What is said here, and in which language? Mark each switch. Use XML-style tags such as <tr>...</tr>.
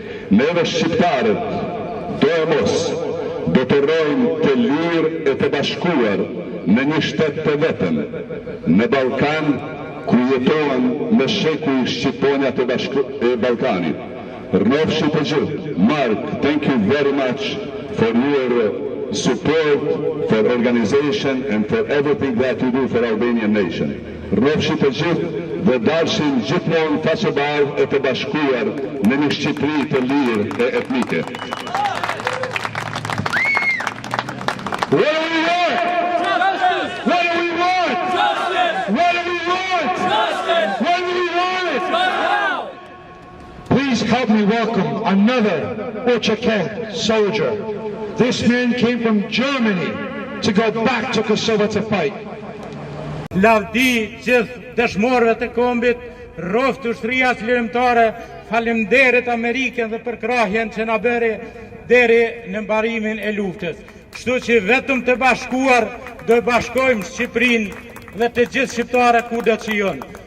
<sq>Neve shqiptarët do e mos do të rrojmë të lirë e të bashkuar në një shtet të vetëm, në Ballkan, ku jetohen me shekuj shqiponjat e Ballkanit. Rrofshi të gjithë.</sq> <en>Mark, thank you very much for your support, for organization and for everything that you do for Albanian nation.</en> <sq>Rrofshi të gjithë dhe dalshin gjithmonë faqebardhë e të bashkuar në një Shqipëri të lirë e etnike.</sq> <en>What do we want? Justice! What do we want? Justice! What do we want? Justice! When do we want it? Now! Please help me welcome another Ochakent soldier. This man came from Germany to go back to Kosovo to fight.</en> <sq>Lavdi gjithë dëshmorëve të kombit, rroft ushtria lirimtare, faleminderit Amerikën dhe për krahjen që na bëri deri në mbarimin e luftës. Kështu që vetëm të bashkuar do e bashkojmë Shqipërinë dhe të gjithë shqiptarët kudo që janë.</sq>